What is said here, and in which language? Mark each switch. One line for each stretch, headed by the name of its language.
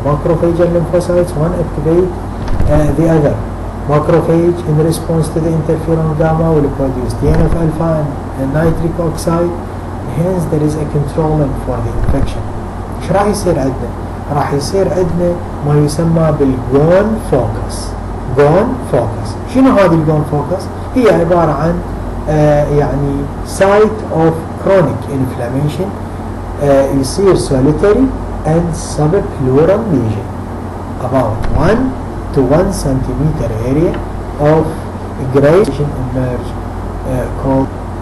English: Macrophage and lymphocytes, one activate the other. Macrophage in response to the interferon gamma will produce TNF alpha and nitric oxide. Hence there is a controlling for the infection.
Arabic: ايش راح يصير عندنا؟ راح يصير عندنا ما يسمى بالجون فوكس. جون فوكس. شنو هذه الجون فوكس؟ هي عبارة عن يعني
English: site of chronic inflammation
Arabic: يصير
English: solitary and subpleural lesion about 1 to 1 centimeter area of gradation emerge called.